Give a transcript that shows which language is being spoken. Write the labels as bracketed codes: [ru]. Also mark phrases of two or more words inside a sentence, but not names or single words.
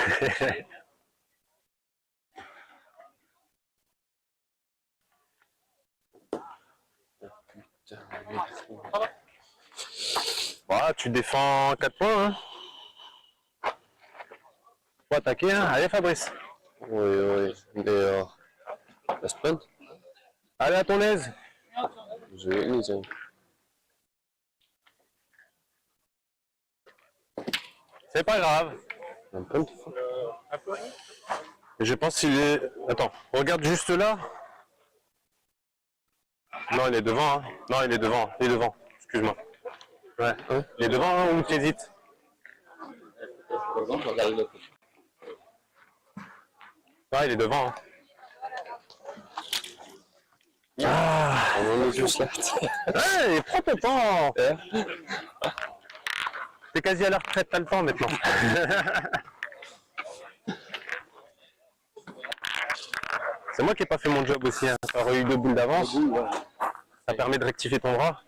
[fr] Voilà, tu défends 4 points. Hein. Faut attaquer. Hein. Allez, Fabrice. Oui, mais la sprint, Allez, à ton aise. [nl] je weet niet zijn. [fr] C'est pas grave. Un punt? Je pense qu'il est... Attends, regarde juste là. Non, il est devant. Hein. Non, il est devant. Il est devant. Excuse-moi. Ouais. Hein? Il est devant hein, ou tu hésites? Ouais, il est devant. Hein. Ah, [nl] On is zo slecht. [fr] ouais, il prend ton temps. T'es quasi à la retraite, t'as le temps maintenant. C'est moi qui n'ai pas fait mon job aussi. Hein. Tu aurais eu 2 boules d'avance. Ça permet de rectifier ton bras.